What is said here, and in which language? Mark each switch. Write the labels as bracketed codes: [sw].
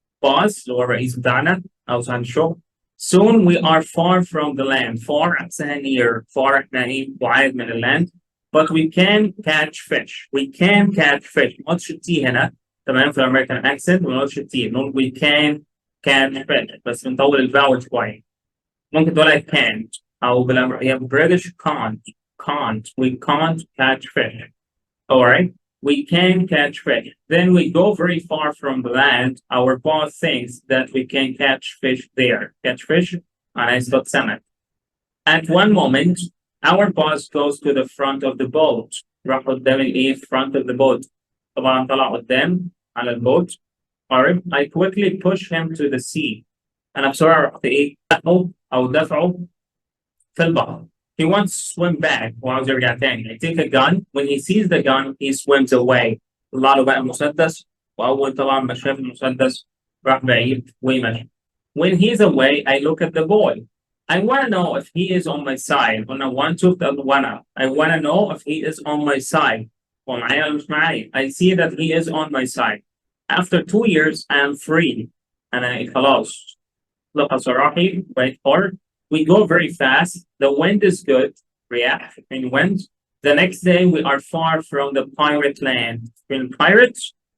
[ar] Boss اللي هو الرئيس بتاعنا أو صاحب الشغل. [en] Soon we are far from the land. Far [ar] عكسها [en] near. [ar] Far احنا ايه بعاد من الland. [en] But we can catch fish. We can catch fish. [ar] ما نقولش التي هنا تمام في الامريكان accent ما نقولش التي. نقول [en] we can catch fish [ar] بس بنطول الفاول شوية. ممكن تقولها can't أو هي British can't. [en] We can't catch fish. Alright. We can catch fish. Then we go very far from the land. Our boss thinks that we can catch fish there. Catch fish [ar] أنا أصطاد سمك. [en] At one moment, our boss goes to the front of the boat. [ar] راح قدام الايه [en] front of the boat. [ar] طبعا طلع قدام على البوت. Alright. [en] I quickly push him to the sea. [ar] أنا بسرعة رحت ايه دفعه في البحر. [en] He wants to swim back [ar] وعاوز يرجع تاني. [en] I take a gun. When he sees the gun, he swims away. [ar] طلع له بقى المسدس وأول طبعا ما شاف المسدس راح بعيد ومشي. [en] When he's away, I look at the boy. I want to know if he is on my side. أنا want to I want to know if he is on my side. [ar] ومعايا ولا مش معايا. [en] I see that he is on my side. After 2 years, I am free. [ar] أنا خلاص لقى راحي [en] wait for. We go very fast. The wind is good. React in wind. The next day, we are far from the pirate land. In pirates,